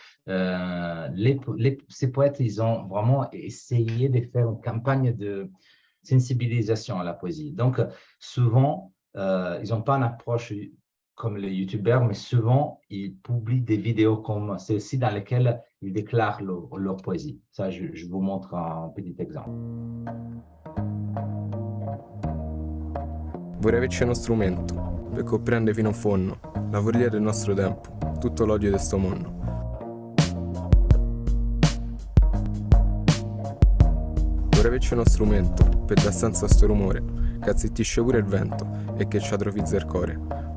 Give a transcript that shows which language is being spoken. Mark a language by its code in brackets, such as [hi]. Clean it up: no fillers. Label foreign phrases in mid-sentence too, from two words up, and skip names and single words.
[fr] Ces poètes, ils ont vraiment essayé de faire une campagne de sensibilisation à la poésie. Donc, souvent, ils n'ont pas une approche comme les youtubeurs, mais souvent, ils publient des vidéos comme celle-ci dans lesquelles ils déclarent leur poésie. Ça, je vous montre un petit exemple. [it] Vorrei averci uno strumento per comprendere fino in fondo la follia del nostro tempo, tutto l'odio di sto mondo. Vorrei averci uno strumento per dar senso a sto rumore che azzittisce pure il vento e che ci atrofizza il cuore.